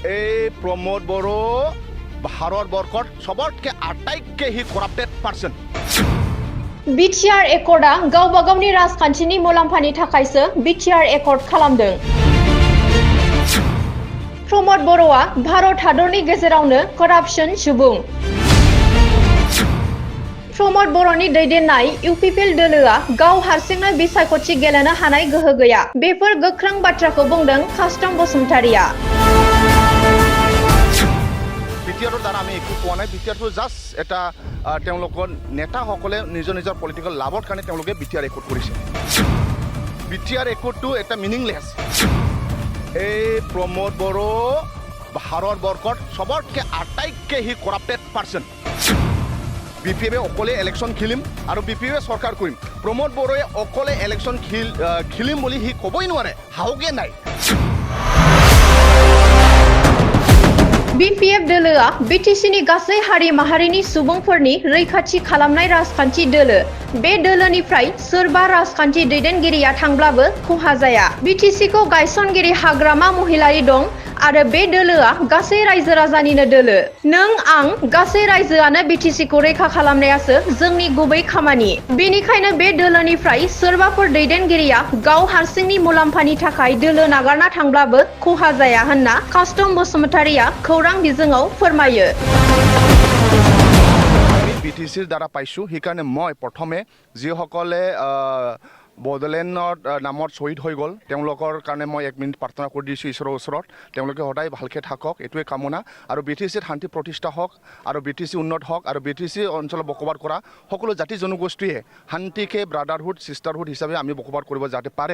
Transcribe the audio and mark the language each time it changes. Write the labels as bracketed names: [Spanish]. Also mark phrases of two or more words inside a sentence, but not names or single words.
[Assamese] এই প্রমোদ বড়ো ভারতবর্ষত সবতকে আটাইতকে হি [English] corrupted person [Bodo] बिटिआर एकर्डआ गावबा गावनि राजखान्थिनि मुलाम्फानि थाखायसो बिटिआर एकर्ड खालामदों। प्रमोद बर'आ भारत हादरनि गेजेरावनो करापसन सुबुं। प्रमोद बर'नि दैदेननाय इउपिपिएल दोलोआ गाव हारसिंनो बिसायख'थि गेलेनो हानाय गोहो गैया। बेफोर गोख्रों बाथ्राखौ बुंदों कास्टम बसुमतारिया। [Assamese] বিটিআৰৰ দ্বাৰা আমি একো পোৱা নাই। বিটিআৰটো জাষ্ট এটা তেওঁলোকৰ নেতাসকলে নিজৰ নিজৰ পলিটিকেল লাভৰ কাৰণে তেওঁলোকে বিটিআৰ একৰ্ড কৰিছে। বিটিআৰ একৰ্ডটো এটা মিনিংলেছ। এই প্ৰমোদ বড়ো ভাৰতবৰ্ষত সবতকে আটাইতকে হি [English] corrupted person. [Assamese] বিপিএফে অকলে ইলেকশ্যন খেলিম আৰু বিপিএফে চৰকাৰ কৰিম। প্ৰমোদ বড়োৱে অকলে ইলেকশ্যন খেলিম বুলি সি ক'বই নোৱাৰে, হাওগে নাই। [Bodo] बिपिएफ दोलोआ बिटिसिनि गासै हारि माहारिनि सुबुंफोरनि रैखाथि खालामनाय राजखान्थि दोलो। बे दोलोनिफ्राय सोरबा राजखान्थि दैदेनगिरिया थांब्लाबो खहा जाया। बिटिसिखौ गायसनगिरि हाग्रामा महिलारि दं आरो बे दोलोआ गासै रायजो राजानिनो दोलो। नों आं गासै रायजोआनो बिटिसिखौ रैखा खालामनायासो जोंनि गुबै खामानि। बेनिखायनो बे दोलोनिफ्राय सोरबाफोर दैदेनगिरिया गाव हारसिंनि मुलाम्फानि थाखाय दोलो नागारना थांब्लाबो खहा जाया होनना कास्टम बसुमतारिया खौरां बिजोङाव फोरमायो। [Assamese] বিটিচিৰ দ্বাৰা পাইছোঁ, সেইকাৰণে মই প্ৰথমে যিসকলে বড়োলেণ্ডৰ নামত শ্বহীদ হৈ গ'ল তেওঁলোকৰ কাৰণে মই 1 মিনিট প্ৰাৰ্থনা কৰি দিছোঁ ঈশ্বৰৰ ওচৰত। তেওঁলোকে সদায় ভালকৈ থাকক, এইটোৱে কামনা। আৰু বিটিচিত শান্তি প্ৰতিষ্ঠা হওক আৰু বিটিচি উন্নত হওক আৰু বিটিচি অঞ্চলত বসবাস কৰা সকলো জাতি জনগোষ্ঠীয়ে শান্তিকে [English] brotherhood sisterhood [Assamese] হিচাপে আমি বসবাস কৰিব যাতে পাৰে।